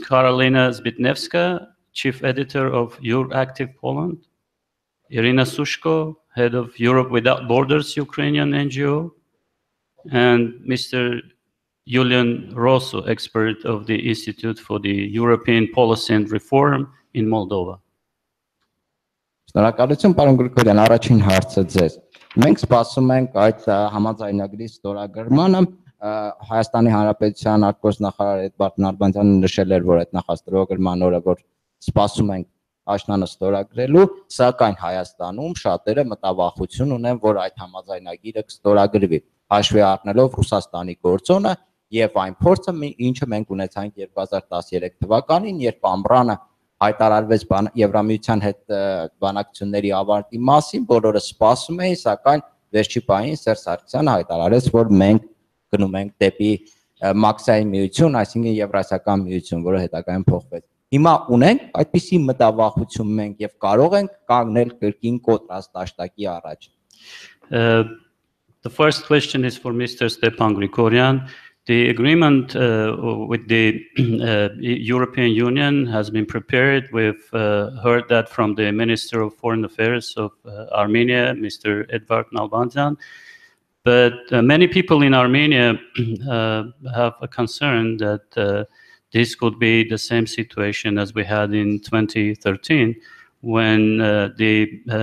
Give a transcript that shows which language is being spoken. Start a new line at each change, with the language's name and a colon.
English: Cառօլինա Զբիտնեվսկա, Chief Editor of EURACTIV Poland, Irina Sūško, Head of Europe Without Borders Ukrainian NGO, and Mr. Յուլիան Ռոսու, expert of the Institute for the European Policy and Reform in Moldova.
Armenian: Շնորհակալություն, պարոն Գրիգորյան, առաջին հարցը ձեզ։ Մենք սպասում ենք այդ համաձայնագրի ստորագրմանը, Հայաստանի Հանրապետության արտգործնախարար Էդվարդ Նալբանդյանը նշել էր, որ այդ նախաստորագրման օրը որ սպասում ենք աշնանը ստորագրելու, սակայն Հայաստանում շատերը մտավախություն ունեն, որ այդ համաձայնագիրը կստորագրվի, հաշվի առնելով Ռուսաստանի գործոնը եւ այն փորձը, ինչը մենք ունեցանք 2013 թվականին, երբ ամռանը հայտարարվեց Եվրամիության հետ բանակցությունների ավարտի մասին, բոլորը սպասում էին, սակայն վերջի պահին Սերժ Սարգսյանը հայտարարեց, որ մենք գնում ենք դեպի մաքսային միություն, այսինքն Եվրասիական միություն, որը հետագայում փոխվեց։ Հիմա ունենք այդպիսի մտավախություն մենք եւ կարող ենք կանգնել կրկին կոտրած դաշտակի առաջ։
English: The first question is for Mr. Stephan Grigoryan. The agreement with the European Union has been prepared. We've heard that from the Minister of Foreign Affairs of Armenia, Mr. Edvard Nalbandyan. But many people in Armenia have a concern that this could be the same situation as we had in 2013 when the